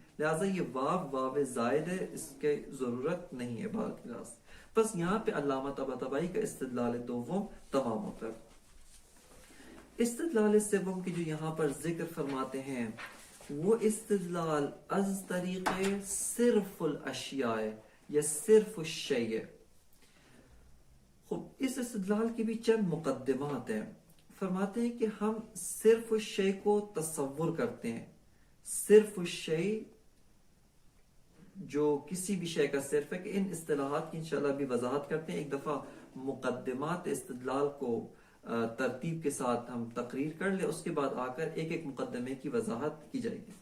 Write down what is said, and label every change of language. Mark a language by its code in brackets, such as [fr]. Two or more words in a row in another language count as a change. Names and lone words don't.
[ur] لہٰذا یہ واو زائد ہے، اس کی ضرورت نہیں ہے بات کے لحاظ. بس یہاں پہ علامہ طباطبائی کا استدلال دوم تمام ہوتا ہے. استدلال سوم کی جو یہاں پر ذکر فرماتے ہیں وہ استدلال از طریق صرف الاشیاء یا صرف الشیء. خب اس استدلال کی بھی چند مقدمات ہیں. فرماتے ہیں کہ ہم صرف الشیء کو تصور کرتے ہیں. صرف الشیء جو کسی بھی شے کا صرف ہے، کہ ان اصطلاحات کی انشاءاللہ بھی وضاحت کرتے ہیں. ایک دفعہ مقدمات استدلال کو ترتیب کے ساتھ ہم تقریر کر لیں، اس کے بعد آ کر ایک ایک مقدمے کی وضاحت کی جائے گی.